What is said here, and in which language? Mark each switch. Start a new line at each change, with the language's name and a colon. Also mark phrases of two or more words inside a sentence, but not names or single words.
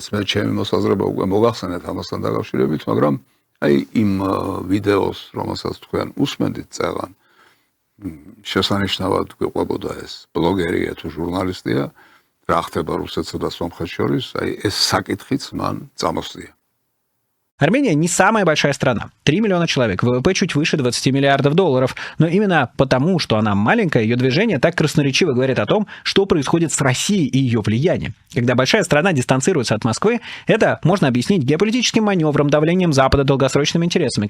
Georgian: მე ჩემი მოსაზრება უკვე მოგახსენეთ ამასთან დაკავშირებით, მაგრამ აი იმ ვიდეოს, რომელსაც თქვენ უსმენთ წეღან, შესანიშნავად გვიყვებოდა ეს ბლოგერია თუ ჟურნალისტია, რა ხდება რუსეთსა და სომხეთს შორის, აი ეს საკითხიც მან წამოსწია.
Russian: Армения не самая большая страна. 3 миллиона человек, ВВП чуть выше 20 миллиардов долларов. Но именно потому, что она маленькая, ее движение так красноречиво говорит о том, что происходит с Россией и ее влиянием. Когда большая страна дистанцируется от Москвы, это можно объяснить геополитическим маневром, давлением Запада, долгосрочными интересами.